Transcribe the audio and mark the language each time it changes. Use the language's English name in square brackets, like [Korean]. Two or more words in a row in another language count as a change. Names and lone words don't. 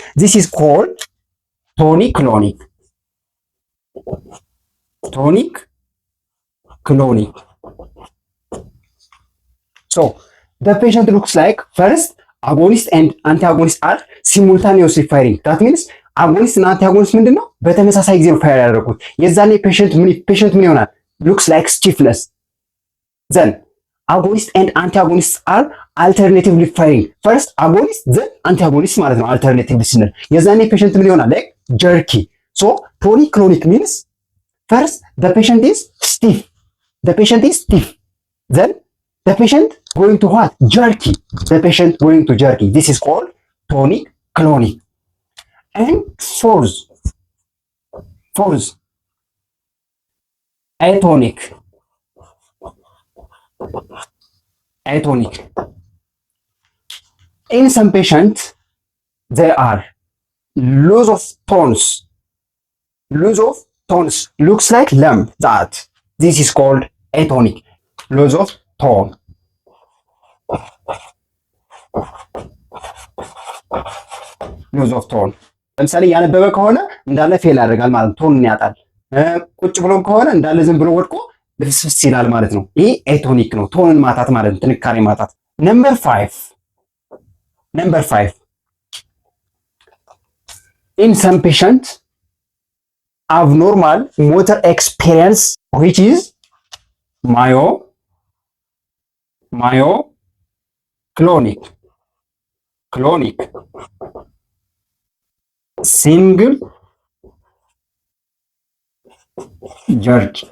[English] This is called tonic-clonic. So, the patient looks like first agonist and antagonist are simultaneously firing. That means agonist and antagonist [Amharic] ምንድን ነው? በተመሳሳይ ጊዜ ነው ፋየር ያደረጉት። የዛኔ ፔሸንት ምን ይሆናል? [English] Looks like stiffness. Then agonist and antagonist are alternatively firing first agonist then antagonist [Amharic] ማለት ነው። አልተርኔቲቭሊ ስንል የዛኔ ፔሸንት ምን ይሆናል? [English] like jerky. so tonic clonic means first the patient is stiff, the patient is stiff, then the patient going to what? Jerky, the patient going to jerky. This is called tonic clonic. And fourth atonic. In some patients there are loss of tones looks like lump, that this is called atonic. Loss of tone. [Amharic] ለምሳሌ ያነበበ ከሆነ እንዳለ ፌል ያደርጋል ማለት ነው። ቶንን ያጣል። ቁጭ ብሎም ከሆነ እንዳለ ዝም ብሎ ወድቆ ልፍስፍስ ይላል ማለት ነው። ይሄ ኤቶኒክ ነው። ቶንን ማጣት ማለት ነው። ጥንካሬ ማጣት። ነምበር [English] 5 in some patient abnormal motor experience which is myoclonic single jerk.